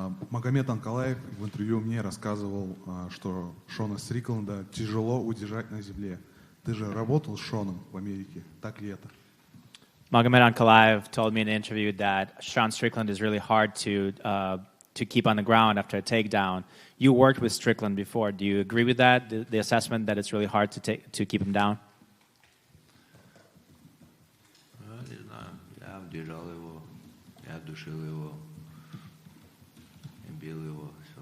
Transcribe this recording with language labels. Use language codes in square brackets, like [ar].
[ru] Магомед Анкалаев в интервью мне рассказывал, что Шона Стрикленда тяжело удержать на земле. Ты же работал с Шоном в Америке, так ли это? [en] Magomed Ankalaev told me in an interview that Sean Strickland is really hard to keep on the ground after a takedown. You worked with Strickland before. Do you agree with that, the assessment that it's really hard to keep him down? [ru] Не знаю, я держал его, я душил его, бил его.